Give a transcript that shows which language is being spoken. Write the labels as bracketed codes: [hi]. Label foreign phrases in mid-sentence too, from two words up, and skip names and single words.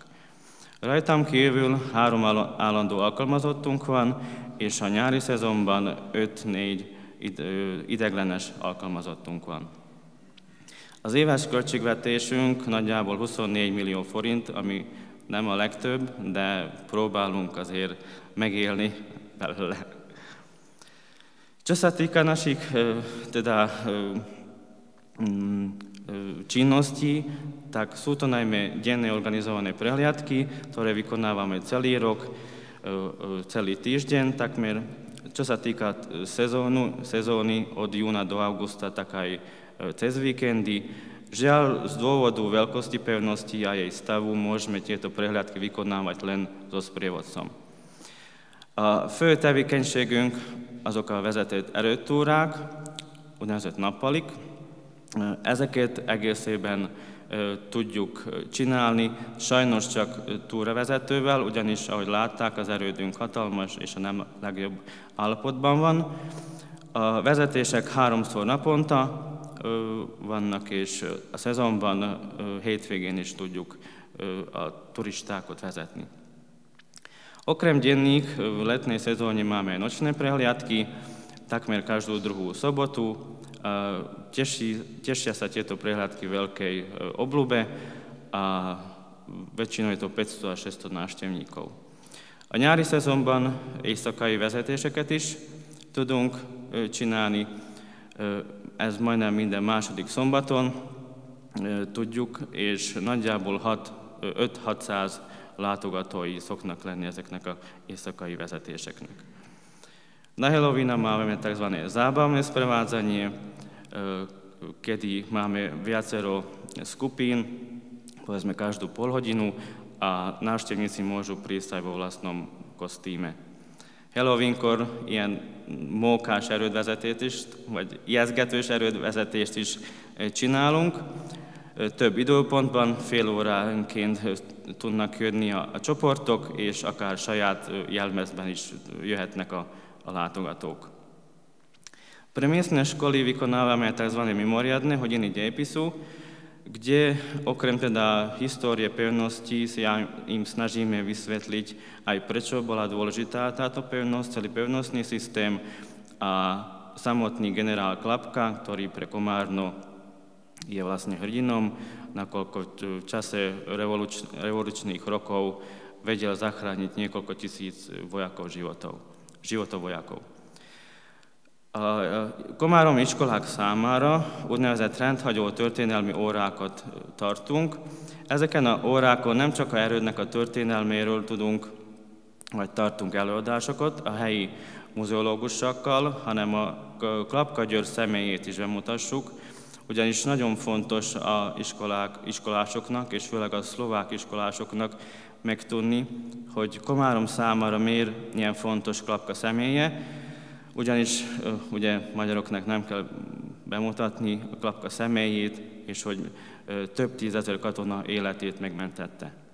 [hu] Rajtam kívül 3 állandó alkalmazottunk van, és a nyári szezonban 5-4 ideiglenes alkalmazottunk van. Az éves költségvetésünk nagyjából 24 millió forint, ami nem a legtöbb, de próbálunk azért megélni belőle. [sk] Čo sa týka našich teda činností, tak sú to najmä denné organizované prehliadky, ktoré vykonávame celý rok, celý týždeň takmer. Čo sa týka sezóny od júna do augusta, tak aj cez víkendy. Žiaľ, z dôvodu veľkosti pevnosti a jej stavu môžeme tieto prehliadky vykonávať len so sprievodcom. [hu] A fő tevékenységünk azok a vezetett erőtúrák, úgynevezett nappalik. Ezeket egészében tudjuk csinálni, sajnos csak túravezetővel, ugyanis, ahogy látták, az erődünk hatalmas és a nem legjobb állapotban van. A vezetések 3-szor naponta vannak, és a szezonban hétvégén is tudjuk a turistákat vezetni. [sk] Okrem denných v letnej sezóne máme aj nočné prehliadky, takmer každú druhú sobotu. Tešia sa tieto prehliadky veľkej obľúbe a väčšinou je to 500 až 600 návštevníkov. [hu] A nyári szezonban éjszakai vezetéseket is tudunk csinálni. Ez majdnem minden második szombaton tudjuk, és nagyjából 5-600 látogatói szoknak lenni ezeknek az éjszakai vezetéseknek. [sk] Na Halloweena máme tzv. Zábavné sprevádzanie, kedy máme viacero skupín, povedzme každú pol hodinu, a návštevníci môžu prísť aj vo vlastnom kostýme. [hu] Halloweenkor ilyen mókás erődvezetést is, vagy ijesztgetős erődvezetést is csinálunk. Több időpontban, fél óránként tudnak jönni a csoportok, és akár saját jelmezben is jöhetnek a látogatók. [sk] Pre miestne školy vykonávame tzv. Mimoriadne hodiny dejepisu, kde okrem teda histórie pevnosti sa im snažíme vysvetliť aj prečo bola dôležitá táto pevnosť, celý pevnostný systém a samotný generál Klapka, ktorý pre Komárno je vlastne hrdinom, nakoľko v čase revolučných rokov vedel zachrániť niekoľko tisíc životov vojakov. [hu] Komáromi iskolák számára úgynevezett rendhagyó történelmi órákat tartunk. Ezeken a órákon nem csak a erődnek a történelméről tudunk, vagy tartunk előadásokat a helyi muzeológusokkal, hanem a Klapka György személyét is bemutassuk, ugyanis nagyon fontos a iskolásoknak, és főleg a szlovák iskolásoknak megtudni, hogy Komárom számára miért ilyen fontos Klapka személye, ugyanis ugye magyaroknak nem kell bemutatni a Klapka személyét, és hogy több tízezer katona életét megmentette.